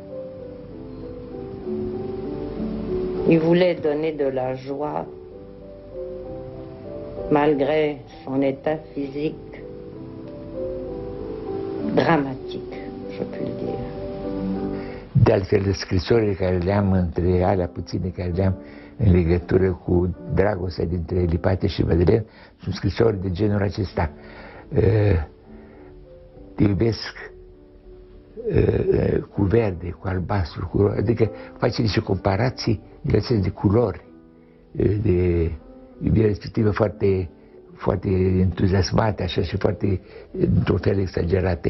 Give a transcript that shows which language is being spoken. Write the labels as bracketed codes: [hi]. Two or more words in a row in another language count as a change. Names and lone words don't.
[fr] Il voulait donner de la joie malgré son état physique dramatique, je puis le dire. [ro] De altfel, scrisorile care le-am, între alea puține care le-am în legătură cu dragostea dintre Lipatti și Madeleine, sunt scrisori de genul acesta. Te iubesc cu verde, cu albastru, adică face niște comparații de culori, iubirea respectivă foarte, foarte entuziasmate, așa, și foarte, într-un fel, exagerate.